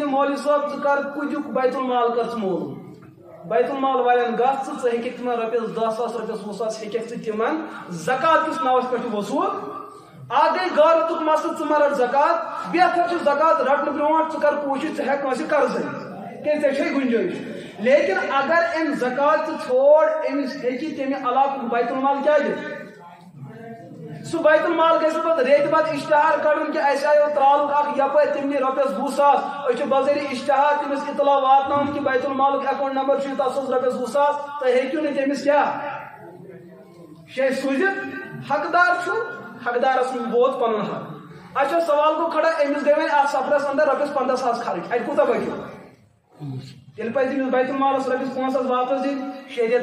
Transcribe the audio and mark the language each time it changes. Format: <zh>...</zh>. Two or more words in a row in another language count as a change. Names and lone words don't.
<ks>مولوی صٲب ژٕ کر کُدیُک بیت المال کر ژٕ معلوٗم بیت المال والٮ۪ن گژھ ژٕ ہیٚککھ تِمن رۄپیس 10 ساس رۄپیس 20 ساس ہیٚککھ ژٕ تِمن زکات کِس ناوس پٮ۪ٹھ وصوٗل اکھ گٔے غارتُک مسلہٕ ژٕ ما رٹ زکات بہتر چھُ زکات رٹنہٕ برونٛٹھ ژٕ کر کوٗشش ژٕ ہٮ۪کھ کٲنٛسہِ قرضے کیازِ ژےٚ چھے گُنجٲیش لیکن اگر أمۍ زکات ژٕ ژھوڑ أمِس ہیٚکہِ تمہِ علاقُک بیت المال کیٛاہ دِتھ سُہ بیت المال گژھِ پتہٕ ریتہِ پتہٕ اشتہار کڑُن کہ اسہِ آیو ترالُک اکھ یپٲرۍ تِم نی رۄپیس 20 ساس أسۍ چھِ بظٲری اشتہار تٔمِس اطلاع واتناوُن کہ بیت المالُک اکاؤنٹ نمبر چھُ تتھ اوس رۄپیس 20 ساس تُہۍ ہیٚکِو نہٕ تٔمِس کیٛاہ شے سوٗزِتھ حقدار چھُ حقدارس ووت پنُن حق اچھا سوال گوٚو کھڑا أمِس گٔے وۄنۍ اتھ سفرس اندر رۄپیس 15 ساس خرٕچ اتہِ کوٗتاہ بچو تیٚلہِ پزِ تٔمِس بیت المالس رۄپیس 5 ساس واپس دِنۍ شریعت</ks>